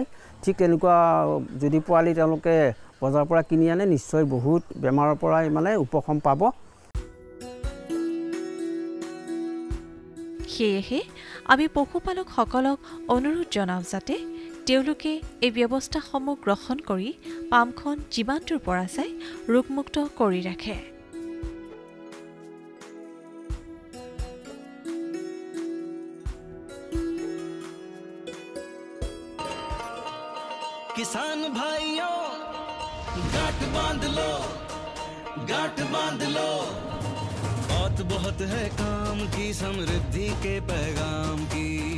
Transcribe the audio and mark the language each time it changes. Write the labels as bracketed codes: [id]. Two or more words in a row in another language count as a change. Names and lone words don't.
[as] ঠিক তেনেকুৱা যদি পোৱালি তেওঁলোকে বজাৰৰ পৰা কিনি আনে, নিশ্চয় বহুত বেমাৰৰ পৰাই মানে উপশম পাব। সেয়েহে আমি পশুপালকসকলক অনুৰোধ জনাওঁ যাতে তেওঁলোকে এই ব্যৱস্থাসমূহ গ্ৰহণ কৰি পামখন যিমানটোৰ পৰা যায় ৰোগমুক্ত কৰি ৰাখে। [hi] किसान भाइयों गांठ बांध लो, गांठ बांध लो, बहुत है काम की, समृद्धि के पैगाम की।